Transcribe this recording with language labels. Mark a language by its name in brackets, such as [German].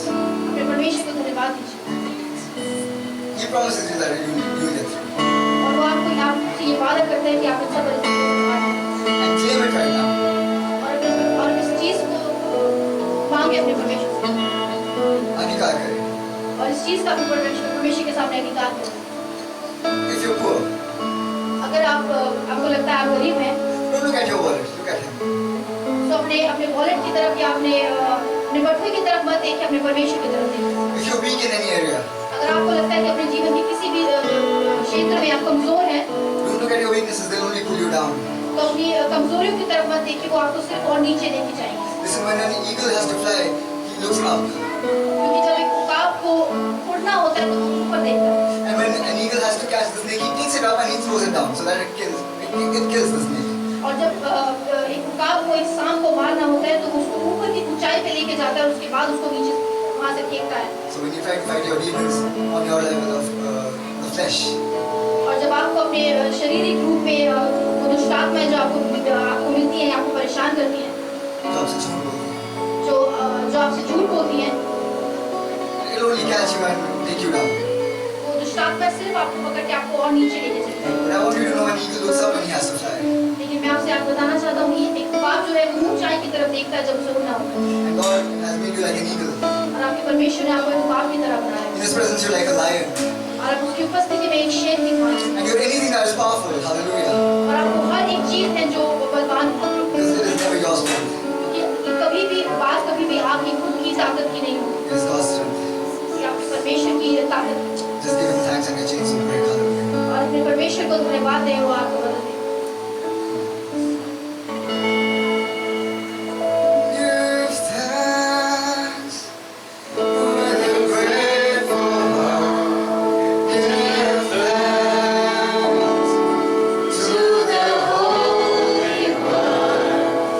[Hindi] अपने परमेश्वर को धन्यवाद दीजिए। [English] He promises you that you get through. [Hindi] और वो आपको आपसे ये वादा करते हैं कि आप अच्छा परिस्थिति [English] And claim it right now. [Hindi] और इस चीज को मांगे अपने परमेश्वर से, अंगीकार करें. और इस चीज का भी परमेश्वर के सामने अंगीकार करें। [English] If you're poor, [Hindi] अगर आपको लगता है आप गरीब हैं, [English] don't look at your wallet. Look at him. [Hindi] तो अपने वॉलेट की तरफ या अपने बटुए की तरफ मत देखिए, अपने परमेश्वर की तरफ देखिए। [English] If you're weak in any area, [Hindi] अगर आपको लगता है कि अपने जीवन के किसी भी क्षेत्र में आप कमजोर हैं, [English] don't look at your weaknesses. They'll only pull you down. [Hindi] तो अपनी कमजोरियों की तरफ मत देखिए, वो आपको सिर्फ और नीचे लेके जाएंगे। [English] Listen, when an eagle has to fly, he looks up. [Hindi] क्योंकि जब एक उकाब को उड़ना होता है तो वो ऊपर देखता है, [English] And when an eagle has to catch the snake, he picks it up and he throws it down so that it kills the snake. [Hindi] और जब एक उकाब को एक सांप को मारना होता है तो उसको ऊपर की ऊंचाई पे लेके जाता है और उसके बाद उसको नीचे वहां से फेंकता है। [English] So when you try to fight your demons on your level of the flesh, [Hindi] और जब आपको अपने शारीरिक रूप में वो दुष्टात्माएं जो आपको मिलती हैं, आपको परेशान करती हैं, जो आपसे झूठ बोलती हैं, जो आपसे झूठ बोलती हैं, [English] it'll only catch you and take you down. [Hindi] वो दुष्टात्मा सिर्फ आपको पकड़ के आपको और नीचे लेके चलती है। [English] But I want you to know an eagle looks up when he has to fly. [Hindi] लेकिन मैं आपसे बताना चाहता हूँ कि एक उकाब जो है वो ऊंचाई की तरफ देखता है जब उसे उड़ना होता है, [English] And God has made you like an eagle. [Hindi] और आपके परमेश्वर ने आपको एक उकाब की तरह बनाया [English] In [Hindi] है, [English] His presence, you're like a lion. [Hindi] और आप उसकी उपस्थिति में एक शेर की भांति हैं, [English] And you're anything that is powerful. Hallelujah. [Hindi] और आपको हर एक चीज है जो बलवान है, [English] Because it is never your strength. [Hindi] क्योंकि कभी भी आपकी खुद की ताकत की नहीं होती, [English] It is God's strength. [Hindi] ये आपके परमेश्वर की ताकत है। [English] Just give Him thanks and your chains will break. Hallelujah. [Hindi] और अपने परमेश्वर को धन्यवाद दें, वो आपको मदद दें। [English] Give thanks with a grateful heart. Give thanks to the Holy One.